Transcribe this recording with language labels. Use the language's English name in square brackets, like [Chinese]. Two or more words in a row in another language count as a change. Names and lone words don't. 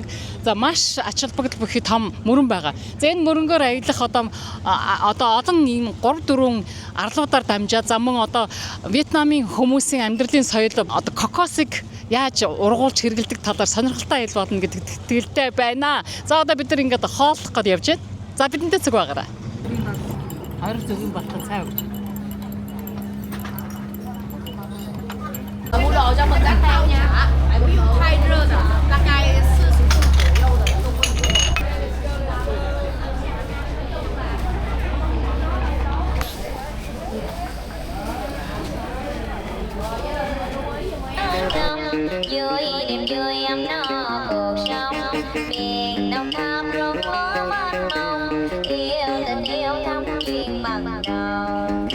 [Mongolian] За маш ач холбогдол бүхий том мөрөн байгаа. За энэ мөрөнгөөр аялах одоо олон ийм 3-4 арлуудаар дамжаад за мөн одоо Вьетнамын хүмүүсийн амьдралын соёл одоо кокосыг яаж ургуулж хэрэгэлдэг талаар сонирхолтой аялал болно гэдэг итгэлтэй байна. За одоо бид нар ингээд хооллох гээд явж байна. За бидэнтэй цэг байгаарай. Хоёр зөвхөн багтаа цай өгч. [Vietnamese] Mua đồ cho mình đã theo nha. Tại vì thay rơ rồi, [Chinese] 大概40度左右的都不一样。 [Vietnamese] Vui niềm vui ấm no cuộc sống miền Đông Nam rộn rã mênh mông yêu tình yêu thắm duyên bằng đầu